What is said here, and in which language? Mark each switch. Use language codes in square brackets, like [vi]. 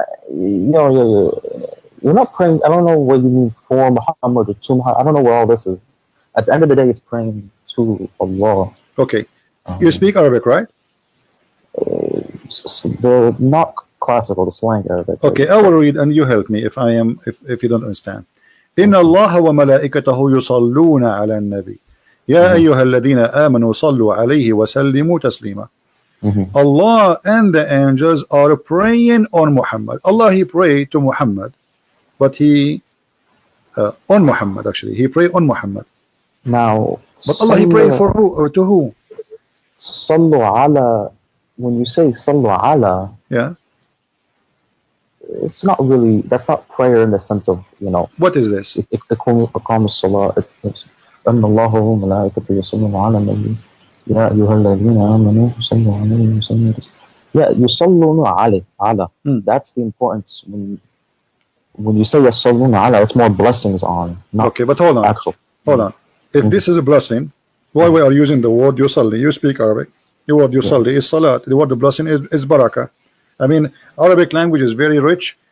[en] no, you're not praying. I don't know what you mean for Muhammad or to Muhammad. I don't know what all this is. At the end of the day, it's praying to Allah. Okay, you speak Arabic, right? The not classical, the slang Arabic. Okay, I will read and you help me if you don't understand. [ar] إن الله وملائكته يصلون على النبي يا أيها الذين آمنوا صلوا عليه وسلموا تسليما. [en] Allah and the angels are praying on Muhammad. Allah, he prayed to Muhammad, but he on Muhammad, actually he prayed on Muhammad. Now, But Allah, he prayed for who or to who? Sallu ala. When you say sallu ala, Yeah, it's not really. That's not prayer in the sense of, you know. what is this? [ar] إقام الصلاة أن الله وملائكته يصلون على النبي يا أيها الذين آمنوا صلوا عليه وسلموا. [en] Yeah, [ar] يصلون على. [en] That's the importance. When you say [ar] يصلون على, [en] it's more blessings on. Not okay, but hold on. Actual. Hold on. If this is a blessing, why we are using the word yusalli? You speak Arabic. The word yusalli is salat. The word blessing is barakah. I mean, Arabic language is very rich.